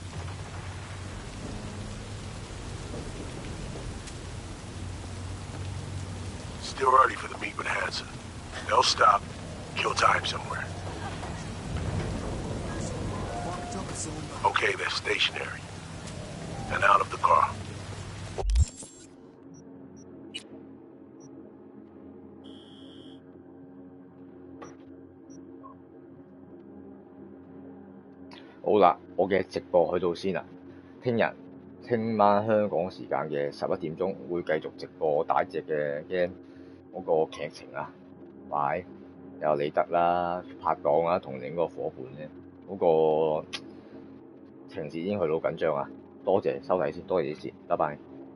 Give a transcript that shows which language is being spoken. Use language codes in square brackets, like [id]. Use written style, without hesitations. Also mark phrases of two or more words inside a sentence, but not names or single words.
[en] Still early for the meet with Hansen. They'll stop, kill time somewhere. Okay, they're stationary. And out of the car. [yue] 好啦，我嘅直播去到先啦。聽晚香港時間嘅11點鐘會繼續直播打隻嘅 game 嗰個劇情啊，喂，有李德啦、拍檔啦同另一個伙伴咧，嗰、個情節已經去到緊張啊！多謝收睇先，多謝你先，拜拜。